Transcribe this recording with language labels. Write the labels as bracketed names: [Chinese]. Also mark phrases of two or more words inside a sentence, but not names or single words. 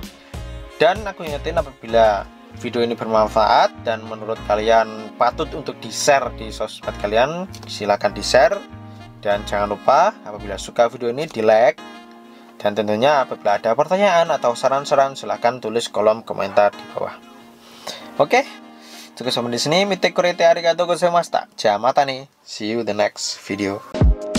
[Indonesian] Dan aku ingetin, apabila video ini bermanfaat dan menurut kalian patut untuk di-share di sosmed kalian, silahkan di-share. Dan jangan lupa apabila suka video ini di-like. Dan tentunya apabila ada pertanyaan atau saran-saran, silahkan tulis kolom komentar di bawah. Oke, cukup sampai di sini. [Japanese] 見てくれてありがとうございました. じゃあまたね. [English] See you the next video.